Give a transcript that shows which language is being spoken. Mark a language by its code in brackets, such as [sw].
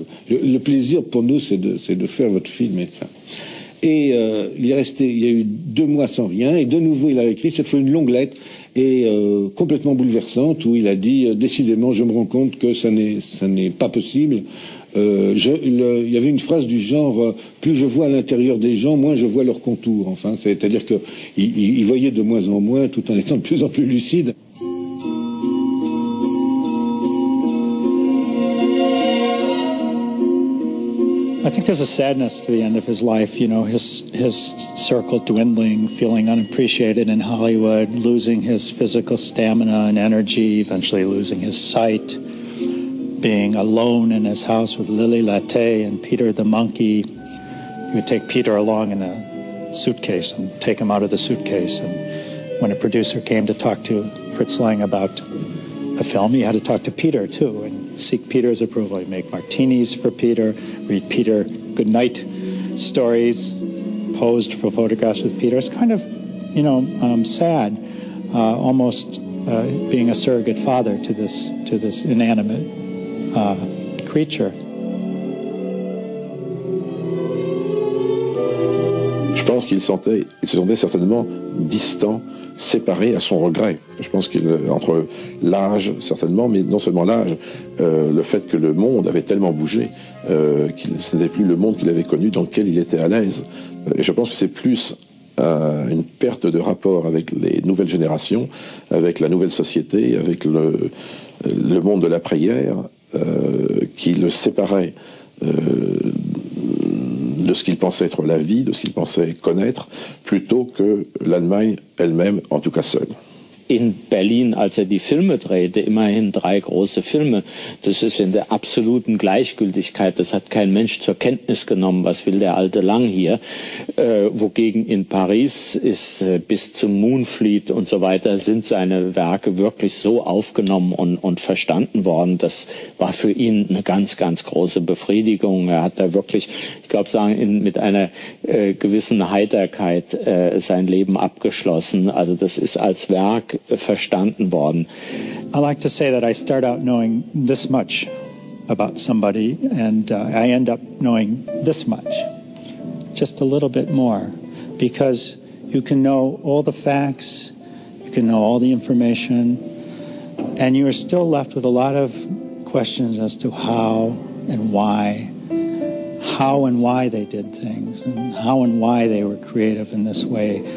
[fr] Le plaisir pour nous, c'est de faire votre film et ça. » Et il y a eu 2 mois sans rien, et de nouveau il a écrit, cette fois une longue lettre, et complètement bouleversante, où il a dit, décidément, je me rends compte que ça n'est pas possible. Il y avait une phrase du genre, plus je vois à l'intérieur des gens, moins je vois leurs contours. Enfin, c'est-à-dire qu'il voyait de moins en moins, tout en étant de plus en plus lucide. [en] I think there's a sadness to the end of his life, you know, his circle dwindling, feeling unappreciated in Hollywood, losing his physical stamina and energy, eventually losing his sight, being alone in his house with Lily Latte and Peter the monkey. He would take Peter along in a suitcase and take him out of the suitcase. And when a producer came to talk to Fritz Lang about a film, he had to talk to Peter too and seek Peter's approval. He'd make martinis for Peter, read Peter goodnight stories, posed for photographs with Peter. It's kind of, you know, sad, almost being a surrogate father to this inanimate creature. [fr] Je pense qu'il se sentait certainement distant, séparé à son regret. Je pense qu'entre l'âge, certainement, mais non seulement l'âge, le fait que le monde avait tellement bougé, ce n'était plus le monde qu'il avait connu, dans lequel il était à l'aise. Et je pense que c'est plus une perte de rapport avec les nouvelles générations, avec la nouvelle société, avec le monde de l'après-guerre, qui le séparait de ce qu'il pensait être la vie, de ce qu'il pensait connaître, plutôt que l'Allemagne elle-même, en tout cas seule. [de] In Berlin, als die Filme drehte, immerhin 3 große Filme. Das ist in der absoluten Gleichgültigkeit. Das hat kein Mensch zur Kenntnis genommen. Was will der alte Lang hier? Wogegen in Paris ist bis zum Moonfleet und so weiter sind seine Werke wirklich so aufgenommen und verstanden worden. Das war für ihn eine ganz, ganz große Befriedigung. Er hat da wirklich, ich glaube, mit einer gewissen Heiterkeit sein Leben abgeschlossen. Also das ist als Werk verstanden worden. [en] I like to say that I start out knowing this much about somebody and I end up knowing this much, just a little bit more, because you can know all the facts, you can know all the information, and you are still left with a lot of questions as to how and why they did things, and how and why they were creative in this way.